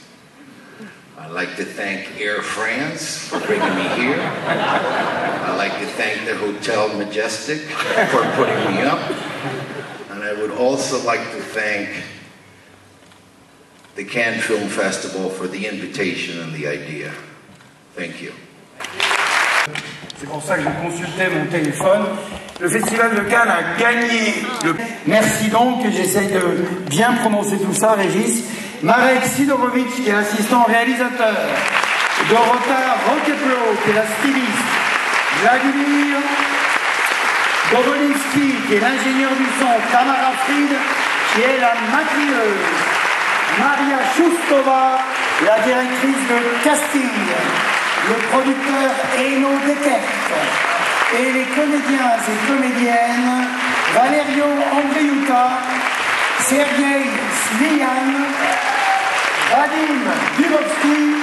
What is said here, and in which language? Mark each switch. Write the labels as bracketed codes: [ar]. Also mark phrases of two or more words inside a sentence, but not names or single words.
[en] I'd like to thank Air France for bringing me here. I'd like to thank the Hotel Majestic for putting me up. And I would also like to thank the Cannes Film Festival for the invitation and the idea. Thank you. [fr] C'est pour ça que je consultais mon téléphone. Le Festival de Cannes a gagné le... Merci donc, j'essaye de bien prononcer tout ça, Régis. Marek Sidorowicz, qui est l'assistant réalisateur. Dorota Rokeplo, qui est la styliste. Vladimir Dobolinski, qui est l'ingénieur du son. Tamara Fried, qui est la maquilleuse. Maria Shustova, la directrice de casting. Le producteur Eno Deckert et les comédiens et comédiennes Valerio Andriuta, Sergei Slian, Vadim Dubovsky,